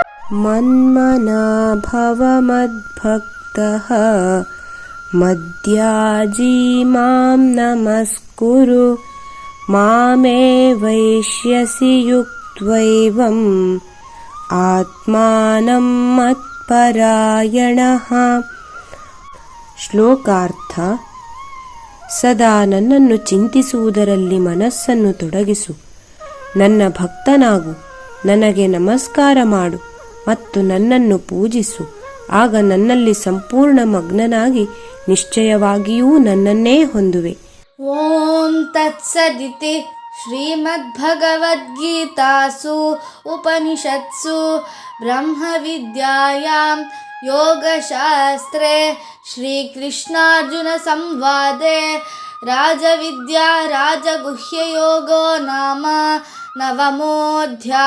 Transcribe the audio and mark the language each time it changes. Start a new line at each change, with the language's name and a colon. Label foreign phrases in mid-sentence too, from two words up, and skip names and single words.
Sanskrit: मन्मना भव मद्भक्तः मद्याजी मां नमस्कुरु मामे वैष्यसि युक्त्वैवम् आत्मानं मत्परायणः.
Kannada: ಶ್ಲೋಕಾರ್ಥ: ಸದಾ ನನ್ನನ್ನು ಚಿಂತಿಸುವುದರಲ್ಲಿ ಮನಸ್ಸನ್ನು ತೊಡಗಿಸು, ನನ್ನ ಭಕ್ತನಾಗು, ನನಗೆ ನಮಸ್ಕಾರ ಮಾಡು ಮತ್ತು ನನ್ನನ್ನು ಪೂಜಿಸು. ಆಗ ನನ್ನಲ್ಲಿ ಸಂಪೂರ್ಣ ಮಗ್ನನಾಗಿ ನಿಶ್ಚಯವಾಗಿಯೂ ನನ್ನನ್ನೇ ಹೊಂದುವೆ.
Sanskrit: ಓಂ ತತ್ಸದಿತಿ ಶ್ರೀಮದ್ಭಗವದ್ಗೀತಾಸು ಉಪನಿಷತ್ಸು ಬ್ರಹ್ಮವಿದ್ಯಾಯಾಂ ಯೋಗಶಾಸ್ತ್ರೇ ಶ್ರೀಕೃಷ್ಣಾರ್ಜುನ ಸಂವಾದೆ ರಾಜವಿದ್ಯಾ ರಾಜಗುಹ್ಯಯೋಗೋ ನಾಮ ನವಮೋऽಧ್ಯಾಯಃ.